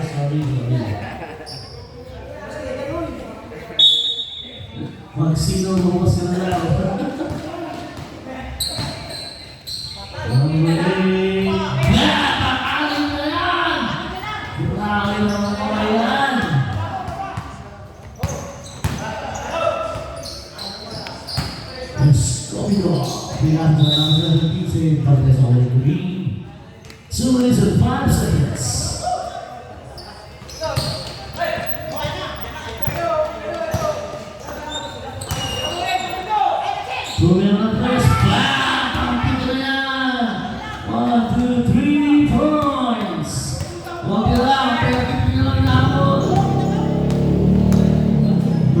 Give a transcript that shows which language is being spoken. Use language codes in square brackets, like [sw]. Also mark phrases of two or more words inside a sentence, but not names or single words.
[tl] Sorry. Magsino mo kasi na lang. [en] Number 8. Yeah! [tl] Pang-alim na yan! Pang-alim na mga kamayan. [es] Escobedo, tirando la lanza del 15, parte sobre el green. [en] 2 minutes and 5 seconds. [tl] Tumira ng 3, bam! Pampito na yan! 1, 2, 3 points! Huwag lang, pero pipino lang ako.